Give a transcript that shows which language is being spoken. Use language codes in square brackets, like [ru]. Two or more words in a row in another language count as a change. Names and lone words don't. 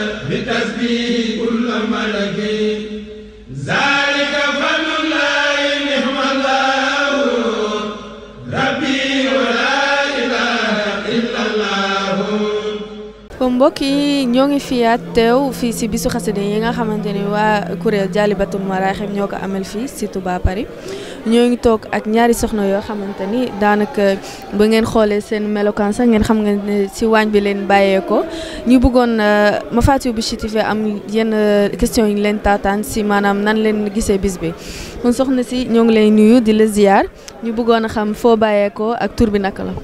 [ar] بتسبيح كل ملك ذلك فضل الله نعم الله ربي ولا إله إلا الله. [wo] kon mbokk yi ñoo ngi fiyaat teew fii si bisu xasida yi nga xamante ni waa kuréel Jaalibatul Maraaxib ñoo ko amal fii si Touba Paris ñoo ngi toog ak ñaari soxna yoo xamante ni daanaka ba ngeen xoolee seen melokaan sax ngeen xam nga ne si waañ bi leen bàyyeekoo ñu bëggoon Mafaatihul Bichri TV am yenn question yi leen taataan si maanaam nan leen gisee bis bi kon soxna si ñoo ngi lay nuyu di la ziar ñu bëggoon a xam foo bàyyeekoo ak tur bi naka la.